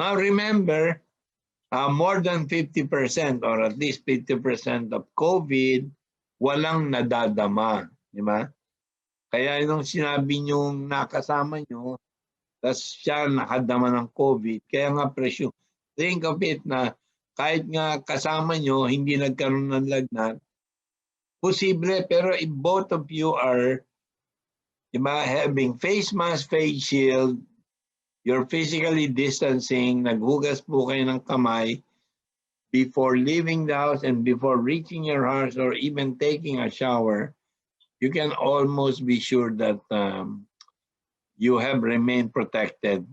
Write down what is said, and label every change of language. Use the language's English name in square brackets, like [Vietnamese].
[English] Now, remember, more than 50% or at least 50% of COVID, [Filipino] walang nadadama. Di ba? Kaya nung sinabi nyong nakasama nyo, tapos siya nakadama ng COVID, kaya nga presume. [English] Think of it [Filipino] na kahit nga kasama nyo, hindi nagkaroon ng lagnat, posible, [English] pero if both of you are having face mask, face shield, you're physically distancing, [Filipino] naghugas po kayo ng kamay [English] before leaving the house and before reaching your house or even taking a shower, you can almost be sure that you have remained protected.